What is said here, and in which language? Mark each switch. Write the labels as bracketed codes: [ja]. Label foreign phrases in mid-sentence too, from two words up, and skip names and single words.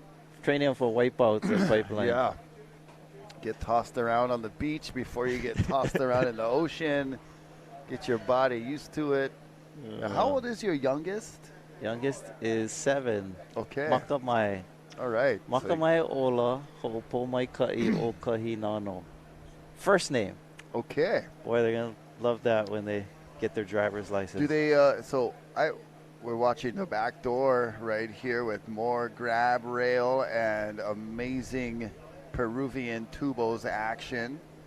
[en] Training them for wipeouts at Pipeline. Yeah. Get tossed around on the beach before you get tossed around in the ocean. Get your body used to it. How old is your youngest? Youngest is 7. Okay. Makamai. All right. Makamai ola ho'opo mai ka'i o kahinano. First name. Okay. Boy, they're going to love that when they get their driver's license. Do they, we're watching the back door right here with more grab rail and amazing Peruvian tubos action.